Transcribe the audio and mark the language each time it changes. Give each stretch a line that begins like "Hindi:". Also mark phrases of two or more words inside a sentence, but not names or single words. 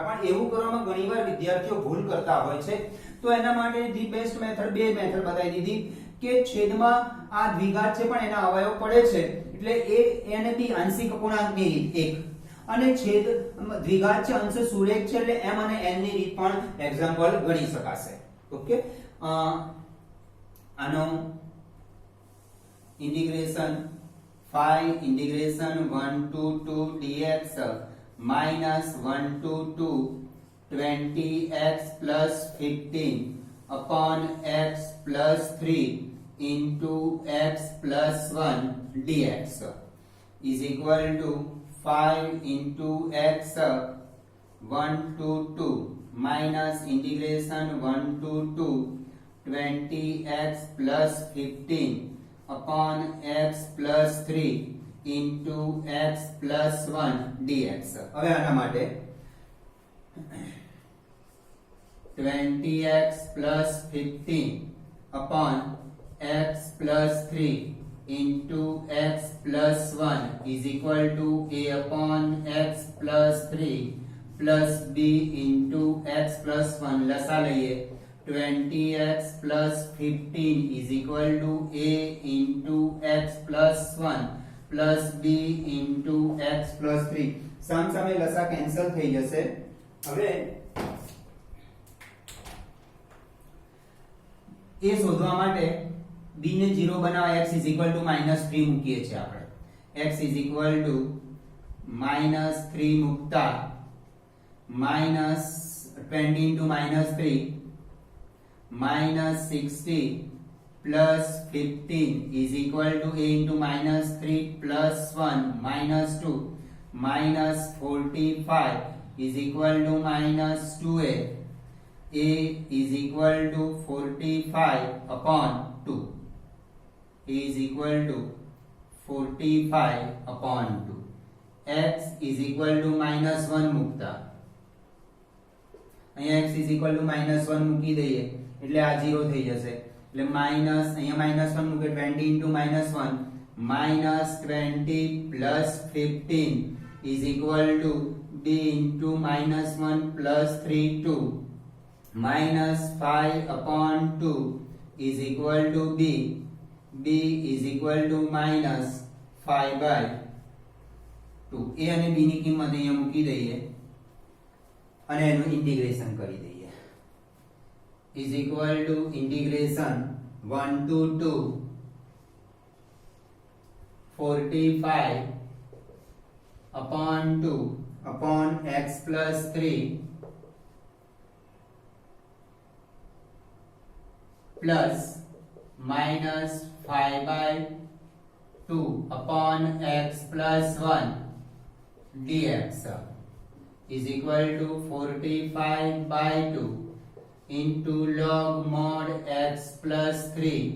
Gujarati: પણ એવું કરવામાં ઘણીવાર વિદ્યાર્થીઓ ભૂલ કરતા હોય છે. તો એના માટે
English: the best method
Gujarati: બે મેથડ બતાવી દીધી કે છેદમાં આ દ્વિઘાત છે પણ એના અવયવ પડે છે એટલે a અને b આંશિક અપૂર્ણાંકની રીત એક અને છેદ દ્વિઘાત છે અંશ સુરેખ છે એટલે m અને n ની રીત પણ એક્ઝામ્પલ ગણી શકાશે.
English: ઓકે, આનો ઇન્ટિગ્રેશન 5 integration 1 to 2 dx minus 1 to 2 20x plus 15 upon x plus 3 into x plus 1 dx is equal to 5 into x 1 to 2 minus integration 1 to 2 20x plus 15 upon x plus 3 into x plus 1 dx.
Gujarati: હવે આના માટે
English: 20x plus 15 upon x plus 3 into x plus 1 is equal to a upon x plus 3 plus b into x plus 1.
Gujarati: લસા લઈએ.
English: 20x plus 15 is equal to a into x plus 1 plus b into x plus 3.
Gujarati: સામસામે લસા કેન્સલ થઈ જશે. હવે એ શોધવા માટે b ને 0 બનાવવા
English: x is equal to -3
Gujarati: મૂકીએ છીએ આપણે.
English: x is equal to -3
Gujarati: મૂકતા
English: -20 into -3 -60 plus 15 is equal to a into -3 plus 1 -2 -45 is equal to -2a. a is equal to 45 upon 2. a is equal to 45 upon 2. x is equal to -1
Gujarati: મૂકતા અહીંયા
English: x is equal to -1
Gujarati: મૂકી દઈએ એટલે આ 0 થઈ જશે. એટલે માઈનસ અહીંયા -1 મૂકે
English: 20 into -1 -20 plus 15 is equal to b into -1 plus 3 2 -5 upon 2 is equal to b. b is equal to -5 by 2.
Gujarati: a અને b ની કિંમત અહીંયા મૂકી દઈએ અને એનું ઇન્ટિગ્રેશન કરી દઈએ.
English: is equal to integration 1 to 2 45 upon 2 upon x plus 3 plus -5 by 2 upon x plus 1 dx is equal to 45 by 2 into log mod x plus 3